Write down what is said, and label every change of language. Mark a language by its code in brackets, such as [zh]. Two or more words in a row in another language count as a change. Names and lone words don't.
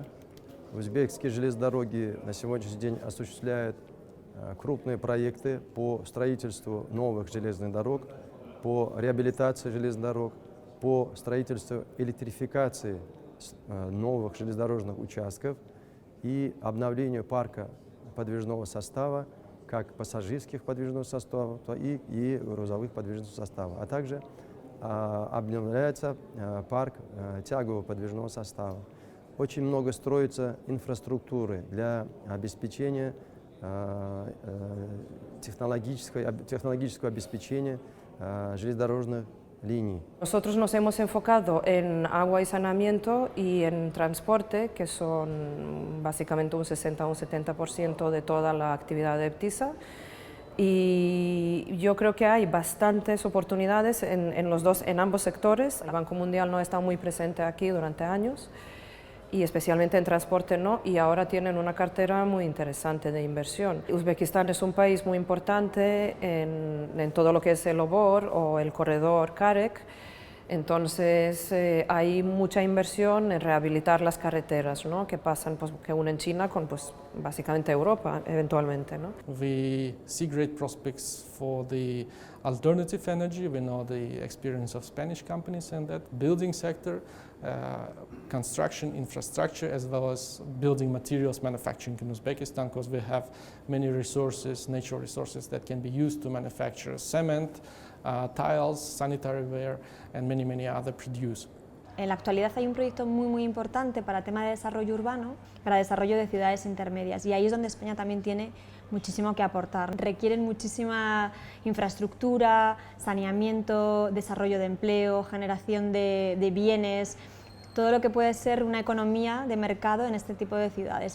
[ru] Узбекские железные дороги на сегодняшний день осуществляют крупные проекты по строительству новых железных дорог, по реабилитации железных дорог, по строительству электрификации новых железнодорожных участков и обновлению парка подвижного состава, как пассажирских подвижных составов и грузовых подвижных составов, а также обновляется парк тягового подвижного состава. Очень много строится инфраструктуры для обеспечения технологического обеспечения железнодорожных линий. [es] Nosotros nos hemos enfocado en agua y saneamiento y en transporte, que son básicamente un 60 o un 70% de toda la actividad de PTISA. Y yo creo que hay bastantes oportunidades en ambos sectores. El Banco Mundial no está muy presente aquí durante años, y especialmente en transporte no, y ahora tienen una cartera muy interesante de inversión. Uzbekistán es un país muy importante en todo lo que es el obor o el corredor Karek, entonces hay mucha inversión en rehabilitar las carreteras, ¿no? Que pasan, pues, que unen China con, pues, básicamente Europa eventualmente, ¿no? [en] We see great prospects for the alternative energy. We know the experience of Spanish companies in that building sector, construction infrastructure, as well as building materials manufacturing in Uzbekistan, because we have many resources, natural resources that can be used to manufacture cement, tiles, sanitary ware, and many other produce. [es] En la actualidad hay un proyecto muy importante para tema de desarrollo urbano, para desarrollo de ciudades intermedias, y ahí es donde España también tiene muchísimo que aportar. Requieren muchísima infraestructura, saneamiento, desarrollo de empleo, generación de bienes, todo lo que puede ser una economía de mercado en este tipo de ciudades.